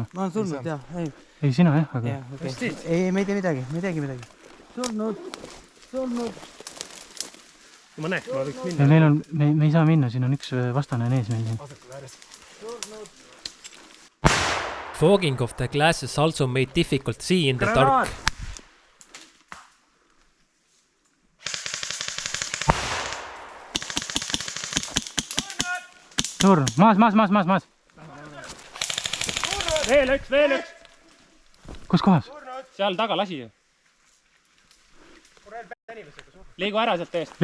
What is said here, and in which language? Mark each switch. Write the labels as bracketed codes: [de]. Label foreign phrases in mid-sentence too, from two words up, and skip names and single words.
[et] Ma olen surnud, jah. Ei, sina jah, aga... Ei, me ei tee midagi. Surnud. Ma näeks, ma võiks minna. Ja meil on, me ei saa minna, siin on üks vastane ees meil siin. [en] Fogging of the glasses also made difficult see in the dark. [et] Surn, maas. Veel üks! Kus kohas? Seal taga lasi ju. Liigu ära sealt eest.